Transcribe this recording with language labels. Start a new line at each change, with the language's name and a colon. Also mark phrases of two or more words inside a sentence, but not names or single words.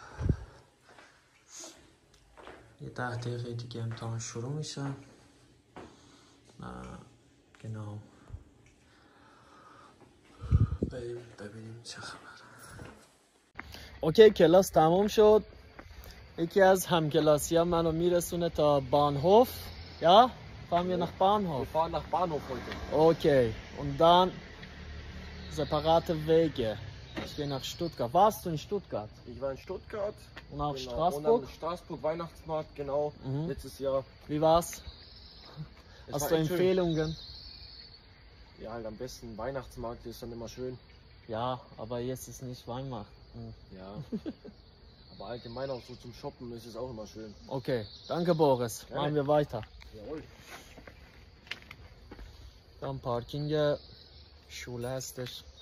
Persian: یه 10 دقیقه دیگه امتحان شروع میشه. genau. ببینیم چه خبر. اوکی کلاس تمام شد. یکی از همکلاسی ها منو میرسونه تا بانهوف.
German: Ja? Fahren wir nach Bahnhof? Wir fahren nach Bahnhof heute. Okay. Und dann separate Wege. Ich gehe nach Stuttgart. Warst du in Stuttgart? Ich war in Stuttgart. Und auch genau. Straßburg? Und dann Straßburg Weihnachtsmarkt, genau. Letztes Jahr. Wie war's? Hast du Empfehlungen? Ja, halt am besten Weihnachtsmarkt ist dann immer schön. Ja, aber jetzt ist nicht Weihnachten. Ja. Aber allgemein auch so zum Shoppen ist es auch immer schön. Okay, danke Boris. Gerne. Machen wir weiter. Jawohl. Dann Parking Schule
Persian: هستش.